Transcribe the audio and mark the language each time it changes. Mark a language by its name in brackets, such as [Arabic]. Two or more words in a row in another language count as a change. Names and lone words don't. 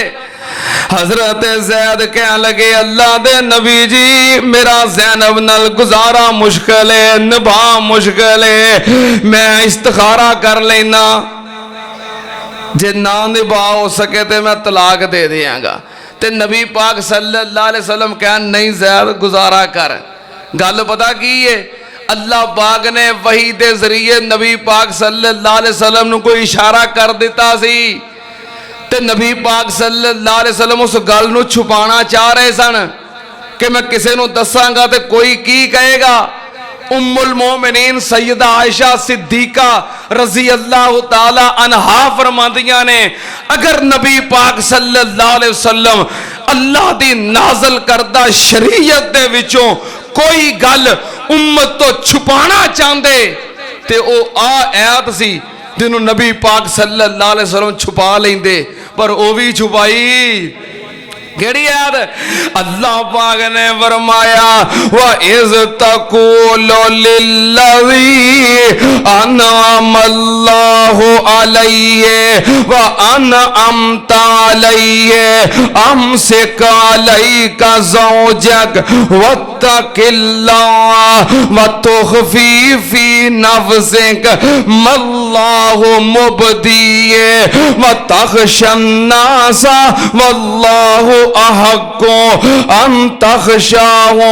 [Punjabi] حضرت زید کہن لگے، اللہ دے نبی جی میرا زینب نال گزارا مشکل ہے، نبھا مشکل ہے، میں استخارہ کر لینا، جے نہ نبھا ہو سکے تو میں طلاق دے دینگا. تے نبی پاک [Arabic] صلى الله عليه وسلم [Punjabi] کہہ، نہیں زید گزارا کر. گل پتہ کی ہے؟ اللہ پاک نے وحی دے ذریعے نبی پاک [Arabic] صلى الله عليه وسلم [Punjabi] نوں کوئی اشارہ کر دتا سی، تے نبی پاک [Arabic] صلى الله عليه وسلم [Punjabi] اس گل نوں چھپانا چاہ رہے سن کہ میں کسی نوں دساں گا تے کوئی کی کہے گا. ام المومنین سیدہ عائشہ صدیقہ [Arabic] رضي الله تعالى عنها [Punjabi] فرماندیاں نے، اگر نبی پاک [Arabic] صلى الله عليه وسلم [Punjabi] اللہ دی نازل کردہ شریعت دے وچوں کوئی گل امت تو چھپانا چاہتے تے او آیت سی جنہوں نبی پاک [Arabic] صلى الله عليه وسلم [Punjabi] چھپا لیندے، پر او بھی چھپائی کیہڑی آیت? اللہ پاک نے فرمایا, [Arabic] وإذ تقول للذي أنعم الله عليه وأنعمت عليه أمسك عليك زوجك واتق الله وتخفي في نفسك ما الله مبديه وتخشى الناس والله أحق أن تخشاه.